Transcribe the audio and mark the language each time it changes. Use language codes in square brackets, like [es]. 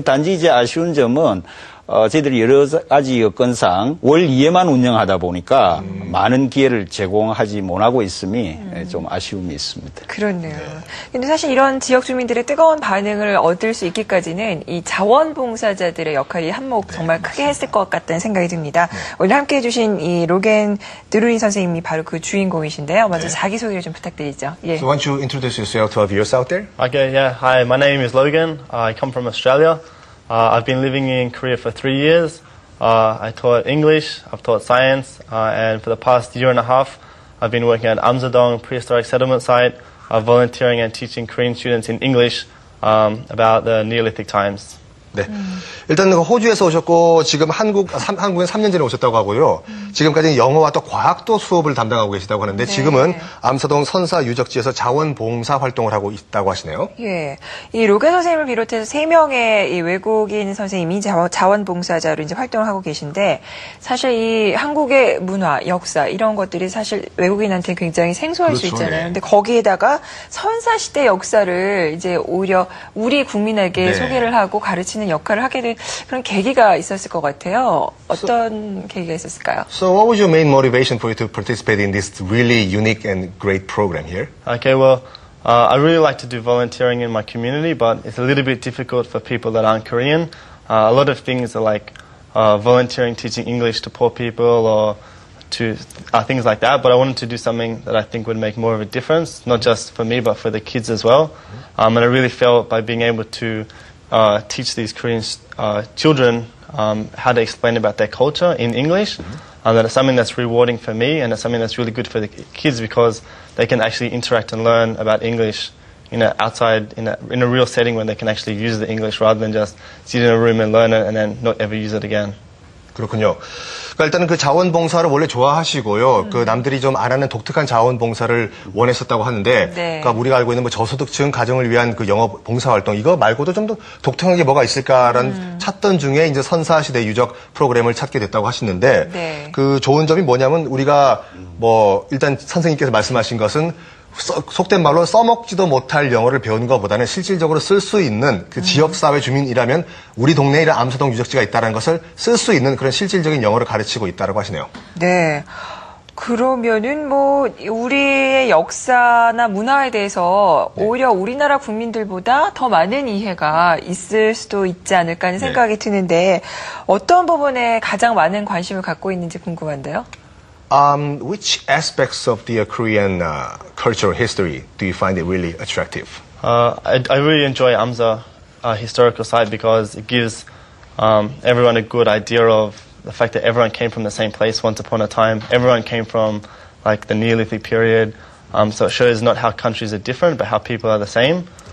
[ko] 단지 이제 아쉬운 점은 저희들이 여러 가지 여건상 월 2회만 운영하다 보니까 많은 기회를 제공하지 못하고 있음이 좀 아쉬움이 있습니다. 그렇네요. 근데 사실 이런 지역 주민들의 뜨거운 반응을 얻을 수 있기까지는 이 자원봉사자들의 역할이 한몫 정말 크게 했을 것 같다는 생각이 듭니다. 오늘 함께 해주신 이 로겐 드루린 선생님이 바로 그 주인공이신데요. 먼저 자기소개를 좀 부탁드리죠. 예. [en] So why don't you introduce yourself to our viewers out there? Okay, yeah. Hi, my name is Logan. I come from Australia. I've been living in Korea for 3 years. I taught English, I've taught science, and for the past year and a half, I've been working at Amsadong Prehistoric Settlement Site, volunteering and teaching Korean students in English about the Neolithic times. [ko] 네. 일단 호주에서 오셨고 지금 한국엔 3년 전에 오셨다고 하고요. 지금까지 영어와 또 과학도 수업을 담당하고 계시다고 하는데 지금은 암사동 선사 유적지에서 자원봉사 활동을 하고 있다고 하시네요. 예. 이 로겐 선생님을 비롯해서 3명의 이 외국인 선생님이 자원봉사자로 이제 활동을 하고 계신데 사실 이 한국의 문화, 역사 이런 것들이 사실 외국인한테 굉장히 생소할 수 있잖아요. 근데 거기에다가 선사시대 역사를 이제 오히려 우리 국민에게 소개를 하고 가르치는 역할을 하게 된 그런 계기가 있었을 것 같아요. 어떤 계기가 있었을까요? [en] So what was your main motivation for you to participate in this really unique and great program here? Okay, well, I really like to do volunteering in my community, but it's a little bit difficult for people that aren't Korean. A lot of things are like volunteering, teaching English to poor people or to things like that, but I wanted to do something that I think would make more of a difference, not just for me, but for the kids as well. And I really felt by being able to teach these Korean children how to explain about their culture in English. That it's something that's rewarding for me, and it's something that's really good for the kids because they can actually interact and learn about English, outside in a real setting where they can actually use the English rather than just sit in a room and learn it and then not ever use it again. [ko] 그렇군요. 그러니까 일단은 그 자원봉사를 원래 좋아하시고요. 그 남들이 좀 안 하는 독특한 자원봉사를 원했었다고 하는데, 그러니까 우리가 알고 있는 뭐 저소득층 가정을 위한 그 영어 봉사활동 이거 말고도 좀 더 독특한 게 뭐가 있을까라는 찾던 중에 이제 선사시대 유적 프로그램을 찾게 됐다고 하시는데, 그 좋은 점이 뭐냐면 우리가 뭐 일단 선생님께서 말씀하신 것은 속된 말로 써먹지도 못할 영어를 배우는 것보다는 실질적으로 쓸 수 있는 그 지역사회 주민이라면 우리 동네에 이런 암사동 유적지가 있다는 것을 쓸 수 있는 그런 실질적인 영어를 가르치고 있다고 하시네요. 네. 그러면은 뭐 우리의 역사나 문화에 대해서 오히려 우리나라 국민들보다 더 많은 이해가 있을 수도 있지 않을까 하는 생각이 드는데 어떤 부분에 가장 많은 관심을 갖고 있는지 궁금한데요. [en] Which aspects of the Korean cultural history do you find it really attractive? I really enjoy Amsa historical site because it gives everyone a good idea of the fact that everyone came from the same place once upon a time. Everyone came from like the Neolithic period. So it shows not how countries are different, but how people are the same.